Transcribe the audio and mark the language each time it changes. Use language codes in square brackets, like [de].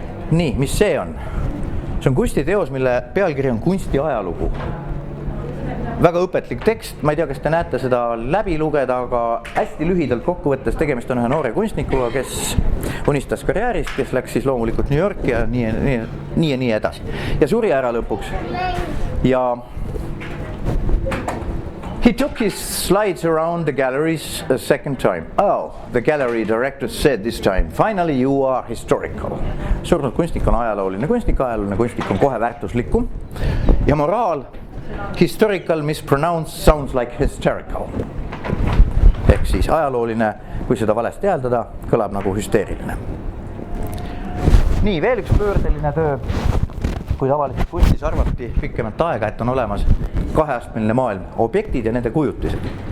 [et] Nii, mis see on? See on kunstiteos, mille pealkiri on Kunsti ajalugu. Väga õpetlik tekst, ma ei tea, kas te näete seda läbi lugeda, aga hästi lühidalt kokkuvõttes tegemist on ühe noore kunstnikuga, kes unistas karjäärist, kes läks siis loomulikult New Yorki ja nii edasi. Ja suri ära lõpuks. [en] Ja he took his slides around the galleries a second time. Oh, the gallery director said this time, finally you are historical. [et] Surnud kunstnik on ajalooline kunstnik on kohe väärtuslikum. Ja moraal, [en] historical mispronounced sounds like hysterical. [et] Ehk siis ajalooline, kui seda valesti hääldada, kõlab nagu hüsteeriline. Nii, veel üks pöördeline töö. Kui tavaliselt kunstis arvati pikkemat aega, et on olemas kaheastmeline maailm, objektid ja nende kujutised.